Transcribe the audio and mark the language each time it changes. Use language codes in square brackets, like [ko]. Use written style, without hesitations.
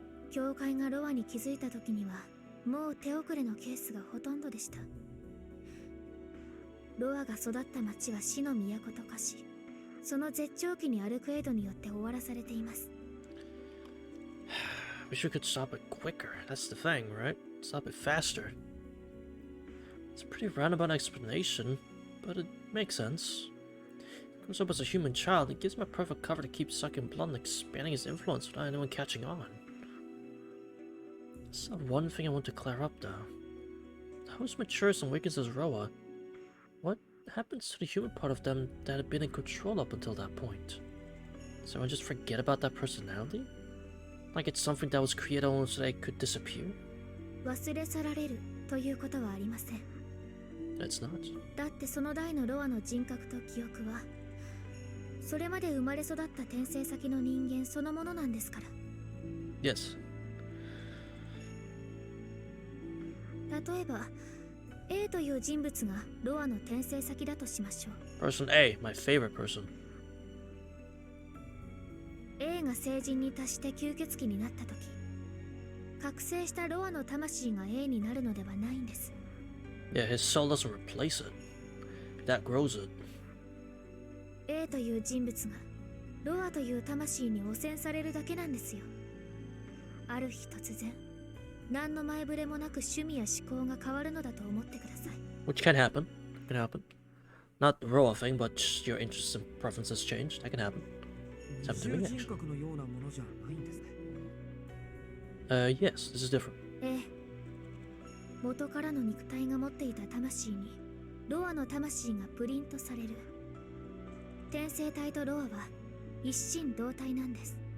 [ja] 教会がロアに気づいた時にはもう手遅れのケースがほとんどでした。ロアが育った町は死の都と化し、その絶頂期にアルクエイドによって終わらされています。 [en] Wish we could stop it quicker. That's the thing, right? Stop it faster. It's a pretty roundabout explanation, but it makes sense. He grows up as a human child and gives him a perfect cover to keep sucking blood and expanding his influence without anyone catching on. There's one thing I want to clear up, though. Who's matures and weakens as Roa? What happens to the human part of them that had been in control up until that point? Does everyone just forget about that personality? Like it's something that was created only so that it could disappear? [ja] 忘れ去られるということはありません。 [en] It's not. [ja] だってその代のロアの人格と記憶は、それまで生まれ育った転生先の人間そのものなんですから。 [en] Yes. [ja] 例えば A という人物がロアの転生先だとしましょう。 [en] Person A, my favorite person. [ja] A が成人に達して吸血鬼になった時、覚醒したロアの魂が A になるのではないんです。 [en] Yeah, his soul doesn't replace it. That grows it. [ja] A という人物がロアという魂に汚染されるだけなんですよ。ある日突然、何の前触れもなく趣味や思考が変わるのだと思ってください。 [en] Which can happen. Can happen. Not the raw thing, but just your interests and preferences change. That can happen. It's happened to me, [ja] 二重 [en] actually. [ja] 人格のようなものじゃないんですね。 [en] Yes, this is different. [ja] ええ、元からの肉体が持っていた魂にロアの魂がプリントされる。転生体とロアは一心同体なんです。